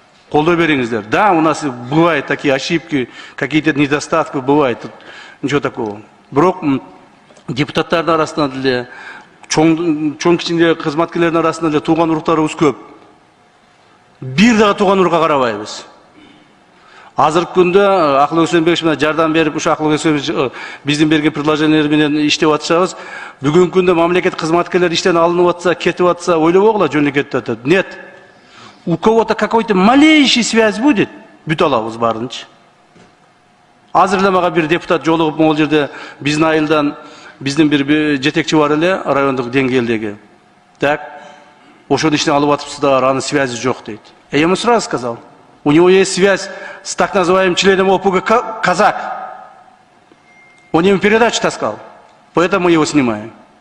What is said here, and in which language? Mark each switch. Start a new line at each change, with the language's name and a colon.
Kyrgyz: Колдоо бериңиздер.
Russian: Да, у нас бывают такие ошибки, какие-то недостатки бывают, ничего такого.
Kyrgyz: Бирок депутаттардын арасында деле, чоң кичине кызматкерлердин арасында деле тууган уруктарыбыз көп. Бир дагы тууган урукка карабайбыз. Азыркы күндө Акылбек Өсөнбекович менен жардам берип, ушу Акылбек Өсөнбекович биздин берген предложениялар менен иштеп атышабыз. Бүгүнкү күндө мамлекет кызматкерлери иштен алынып атса, кетип атса, ойлобогула жөн эле кетип атат.
Russian: Нет. У кого-то какой-то малейший связь будет,
Kyrgyz: бүт алабыз баарынчы. Азыр эле мага бир депутат жолугуп, могул жерде биздин айылдан биздин бир жетекчи бар эле райондук деңгээлдеги. Так, ошону иштен алып атыпсыздар, анын связи жок дейт.
Russian: Я ему сразу сказал, у него есть связь с так называемым членом ОПГ Казак. Он ему передачу таскал, поэтому мы его снимаем.